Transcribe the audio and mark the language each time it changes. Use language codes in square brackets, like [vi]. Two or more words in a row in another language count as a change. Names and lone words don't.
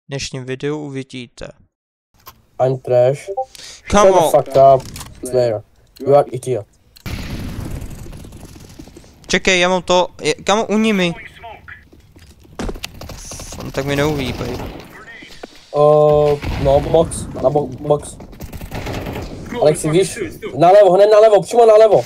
[cs] dnešním videu uvidíte. [en] I'm trash. Come Shut the on. fuck up, Slayer. You are idiot. [cs] Čekej, já mám to, kam uní mi. No, tak mi neuhýbej. No, box, na box. Alexi, víš, nalevo, hned nalevo, přímo nalevo.